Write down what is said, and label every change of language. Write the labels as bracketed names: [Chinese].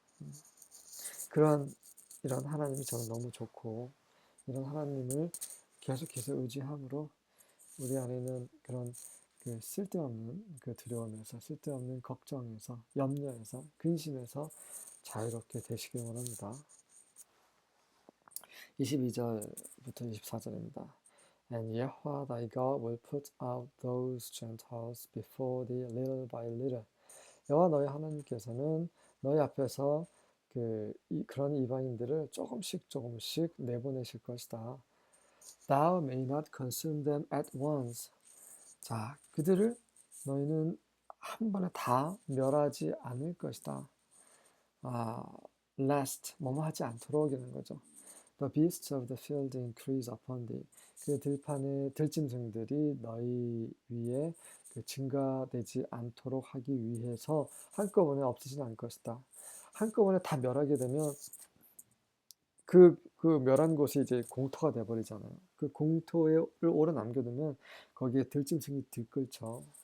[Korean] 음, 그런 이런 하나님이 저는 너무 좋고 이런 하나님을 계속해서 의지함으로 우리 안에는 그런 그 쓸데없는 그 두려움에서 쓸데없는 걱정에서 염려에서 근심에서 자유롭게 되시길 원합니다. 22절부터 24절입니다. [English] And Yahweh thy God will put out those Gentiles before thee little by little. [Korean] 여호와 너희 하나님께서는 너희 앞에서 그런 이방인들을 조금씩 조금씩 내보내실 것이다. [English] Thou may not consume them at once. [Korean] 자, 그들을 너희는 한 번에 다 멸하지 않을 것이다. lest 뭐뭐 하지 않도록이라는 거죠. [English] The beasts of the field increase upon thee. [Korean] 그 들판의 들짐승들이 너희 위에 증가되지 않도록 하기 위해서 한꺼번에 없어지지 않을 것이다. 한꺼번에 다 멸하게 되면 그 멸한 곳이 이제 공터가 돼버리잖아요. 그 공터를 오래 남겨두면 거기에 들짐승이 들끓죠.